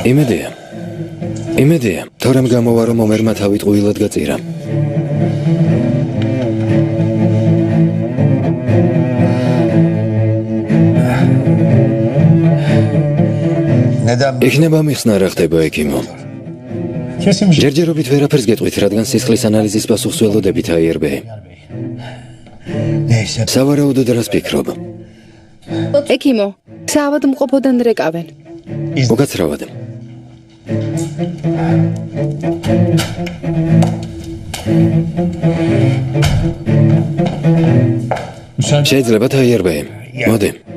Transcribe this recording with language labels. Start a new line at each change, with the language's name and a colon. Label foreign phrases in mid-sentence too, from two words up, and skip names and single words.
Georgian: იმედია, თორემ გამოვა, რომ ომერმა თავი ტყუილად გაწირა.
Turkish: Neden?
Georgian: იქნება მიხსნა რა ხდება ექიმო.
Turkish: Kesin bir şey.
Georgian: ჯერჯერობით ვერაფერს გეტყვით, რადგან სისხლის ანალიზის პასუხს ველოდებით ARB.
Turkish: Neyse.
Georgian: სავარაუდოდ რას ფიქრობ? ექიმო, საავადმყოფოდან რეკავენ. უკაცრავად. შეიძლება ARB. მოდი.